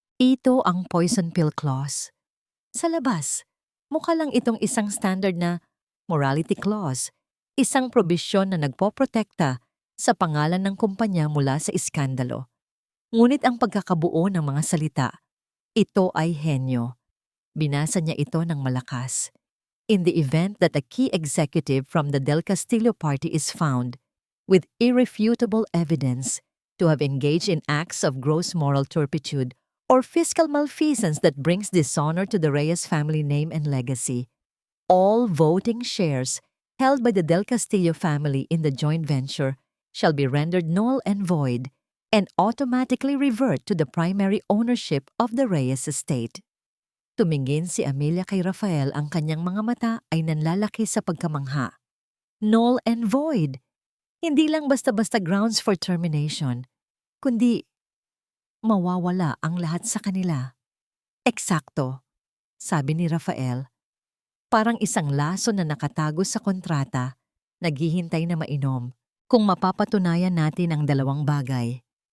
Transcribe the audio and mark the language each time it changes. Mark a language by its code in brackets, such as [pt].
[tl] Ito ang poison pill clause. Sa labas, mukha lang itong isang standard na morality clause, isang probisyon na nagpoprotekta sa pangalan ng kumpanya mula sa iskandalo. Ngunit ang pagkakabuo ng mga salita, ito ay henyo. Binasa niya ito ng malakas. [en] In the event that a key executive from the Del Castillo party is found with irrefutable evidence to have engaged in acts of gross moral turpitude or fiscal malfeasance that brings dishonor to the Reyes family name and legacy, all voting shares held by the Del Castillo family in the joint venture shall be rendered null and void and automatically revert to the primary ownership of the Reyes estate. [tl] Tumingin si Amelia kay Rafael, ang kanyang mga mata ay nanlalaki sa pagkamangha. [en] Null and void. [tl] Hindi lang basta-basta [en] grounds for termination, [tl] kundi mawawala ang lahat sa kanila. Eksakto, sabi ni Rafael. Parang isang laso na nakatago sa kontrata, naghihintay na mainom kung mapapatunayan natin ang 2 bagay.